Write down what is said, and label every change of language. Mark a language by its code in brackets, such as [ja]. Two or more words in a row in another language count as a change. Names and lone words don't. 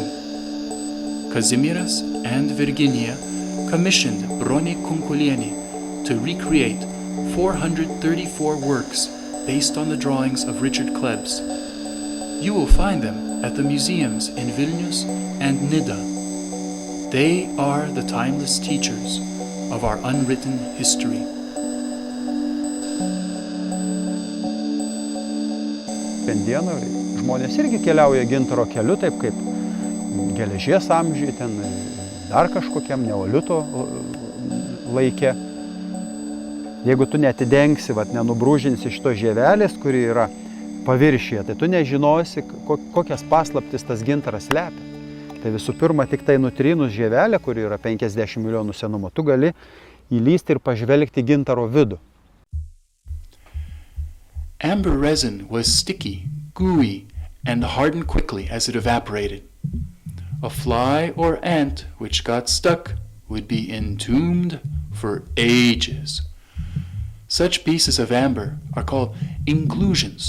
[en] Kazimieras and Virginia commissioned Bronė Kunkulienė to recreate 434 works based on the drawings of Richard Klebs. You will find them at the museums in Vilnius and Nida. They are the timeless teachers of our unwritten history. [lt] Šiandieną žmonės irgi keliauja gintaro keliu, taip kaip geležies amžiai, ten dar kažkokiam neolito laike. Jeigu tu netidengsi, nenubrūžinsi šito žievelės, kuri yra paviršyje, tai tu nežinosi, kokias paslaptis tas gintaras slepia. Tai visų pirma, tik tai nutrynus žievelę, kuri yra 50 milijonų senumo, tu gali įlysti ir pažvelgti gintaro vidų. [en] Amber resin was sticky, gooey, and hardened quickly as it evaporated. A fly or ant which got stuck would be entombed for ages. Such pieces of amber are called inclusions.